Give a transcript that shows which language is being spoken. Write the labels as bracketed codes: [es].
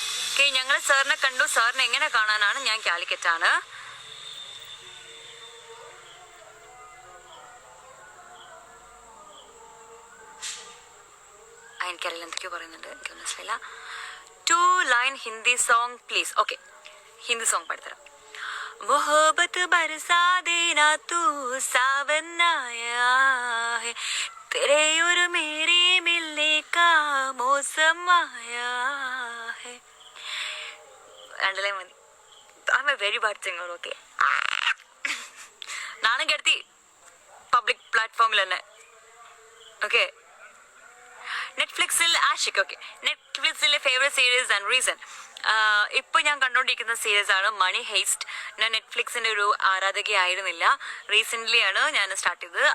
[ml] Okay, ഞങ്ങൾ സാറിനെ കണ്ടു. സാറിനെ എങ്ങനെ കാണാനാണ്? ഞാൻ കാലിക്കറ്റാണ്. എനിക്കറിയില്ല എന്തൊക്കെയോ പറയുന്നുണ്ട്, എനിക്ക് മനസ്സിലായില്ല. 2 line Hindi song please. Okay, Hindi song പാടിത്തരാം. [hi] मोहब्बत बरसा देना तू सावन आया है, तेरे और मेरे मिलने का मौसम आया है. [ml] രണ്ടിലേ മതി. [en] I'm a very bad singer. [ml] Okay, നാണം കെടുത്തി പബ്ലിക് പ്ലാറ്റ്ഫോമിൽ തന്നെ. Okay, നെറ്റ്ഫ്ലിക്സിൽ Ashik. Okay, നെറ്റ്ഫ്ലിക്സിലെ [en] Favourite series and reason. [ml] ഇപ്പോൾ ഞാൻ കണ്ടുകൊണ്ടിരിക്കുന്ന സീരീസ് ആണ് മണി ഹെയ്സ്റ്റ്. ഞാൻ നെറ്റ്ഫ്ലിക്സിൻ്റെ ഒരു ആരാധകയായിരുന്നില്ല, റീസെൻ്റ്ലി ആണ് ഞാൻ സ്റ്റാർട്ട് ചെയ്തത്.